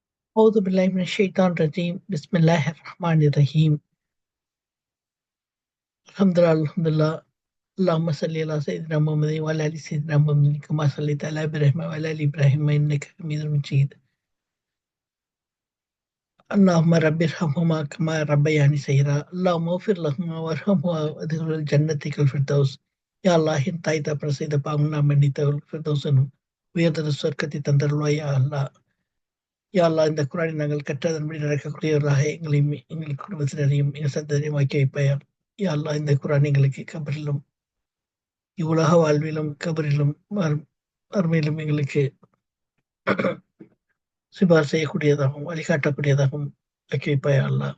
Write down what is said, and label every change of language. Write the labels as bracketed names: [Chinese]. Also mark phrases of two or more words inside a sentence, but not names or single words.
[Arabic] أعوذ بالله من الشيطان الرجيم بسم الله الرحمن الرحيم الحمد لله اللهم صل على سيدنا محمد وعلى آل سيدنا محمد كما صليت على إبراهيم وعلى آل إبراهيم إنك حميد مجيد اللهم رب ارحمهما كما ربياني صغيرا اللهم اغفر لهما وارحمهما وادخلهما الجنة الفردوس [Tamil] யா அல்லாஹ் என் தாய் தகப்பன் செய்த பாவங்கள் நாம் மன்னித்தவர்கள் ஃபிர்தௌஸனும் உயர்ந்த சொர்க்கத்தை தந்தருள்வாய் யா அல்லாஹ். [Arabic] يا الله [Tamil] இந்த குர்ஆனை நாங்கள் கற்றதன்படி நடக்கக்கூடியவர்களாக எங்களையும் எங்கள் குடும்பத்தினரையும் எங்கள் சந்ததியரையும் ஆக்கி வைப்பாயா. [Arabic] يا الله [Tamil] இந்த குர்ஆன் எங்களுக்கு கபரிலும் இவ்வுலக வாழ்விலும் கபரிலும் மறுமையிலும் எங்களுக்கு சிபார் செய்யக்கூடியதாகவும் வழிகாட்டக்கூடியதாகவும் ஆக்கி வைப்பாயா அல்லாஹ்.